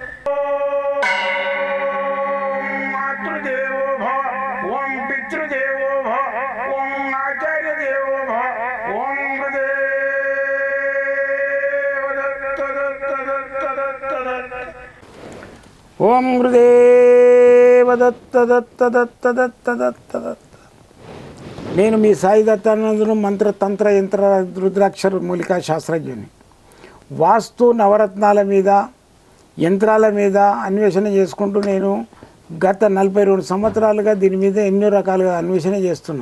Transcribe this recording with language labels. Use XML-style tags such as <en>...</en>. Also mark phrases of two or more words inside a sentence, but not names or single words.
<sa>ओम मातृदेवो भव ओम पितृदेवो भव ओम आचार्य देवो भव ओम गुरुदेव दत्त दत्त दत्त दत्त दत्त ओम गुरुदेव दत्त दत्त दत्त दत्त दत्त दत्त</sa> <te>నేను మీ సాయి దత్తానందును మంత్ర తంత్ర యంత్ర రుద్రాక్షర మూలికా శాస్త్రజ్ఞుని. వాస్తు నవరత్నాల మీద యంత్రాల మీద అన్వేషణ చేసుకుంటూ నేను గత 42 సంవత్సరాలుగా దీని మీద ఎన్నో రకాలుగా అన్వేషణ చేస్తున్నా.</te>